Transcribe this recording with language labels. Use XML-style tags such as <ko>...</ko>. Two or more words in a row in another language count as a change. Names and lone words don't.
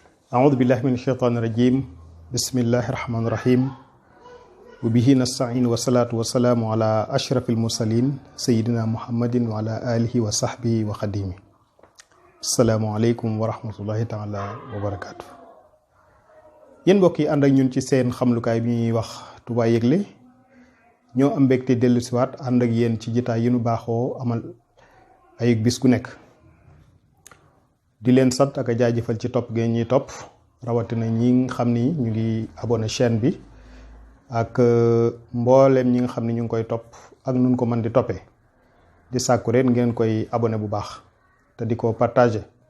<ar>أعوذ بالله من الشيطان الرجيم بسم الله الرحمن الرحيم وبه نستعين والصلاة والسلام على أشرف المرسلين سيدنا محمد وعلى آله وصحبه وخديمه السلام عليكم ورحمة الله تعالى</ar> <wo>وبركاته yéen mbokk yi ànd ak ñun ci seen xamlukaay bi ñuy wax Touba Yëgle ñoo am mbégte dellusiwaat ànd ak yéen ci jitaay yi nu baaxoo amal ay bis gu nekk di leen sant ak a jaajëfal ci topp ngeen ñuy topp rawatina ñi nga xam ni ñu ngi</wo> <fr>abonné chaîne</fr> <wo>bi ak mbooleem ñi nga xam ni ñu ngi koy topp ak nun ko mën di toppee di sàkku rek ngeen koy abonné bu baax te di ko partagé</wo>